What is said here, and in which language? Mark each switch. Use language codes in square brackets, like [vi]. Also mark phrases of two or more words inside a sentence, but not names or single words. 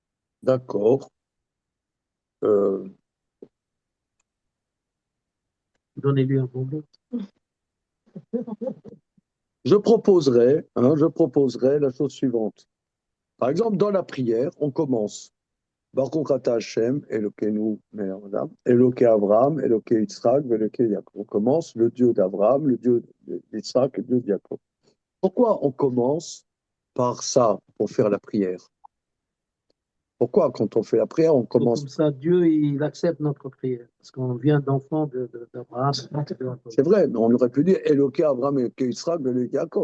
[fr] D'accord. Donnez-lui un bonbon. je proposerais la chose suivante. Par exemple, dans la prière, on commence. [he] ברוך אתה השם, אלוקינו מלך העולם, אלוקי אברהם, אלוקי יצחק, אלוקי יעקב. [fr] On commence le Dieu d'Abraham, le Dieu d'Yitzhak, le Dieu de Yaakov. Pourquoi on commence par ça pour faire la prière? Pourquoi, quand on fait la prière, on commence? Comme ça, Dieu, il accepte notre prière. Parce qu'on vient d'enfants d'Abraham. C'est vrai, mais on aurait pu dire [he] אלוקי אברהם, אלוקי יצחק, אלוקי יעקב.